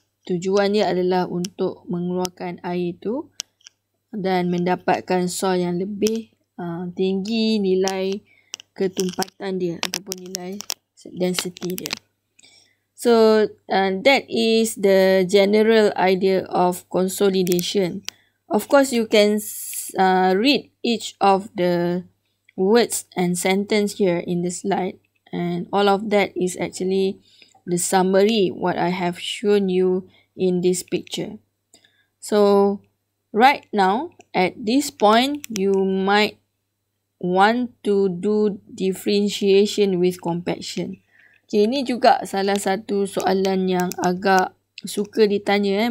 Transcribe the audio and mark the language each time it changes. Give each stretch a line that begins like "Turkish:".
Malay: Tujuannya adalah untuk mengeluarkan air itu dan mendapatkan soil yang lebih tinggi nilai ketumpatan dia ataupun nilai density dia.
English: So that is the general idea of consolidation. Of course, you can read each of the words and sentence here in the slide, and all of that is actually the summary what I have shown you in this picture. So right now at this point you might want to do differentiation with compaction.
Malay: Okay, ini juga salah satu soalan yang agak suka ditanya.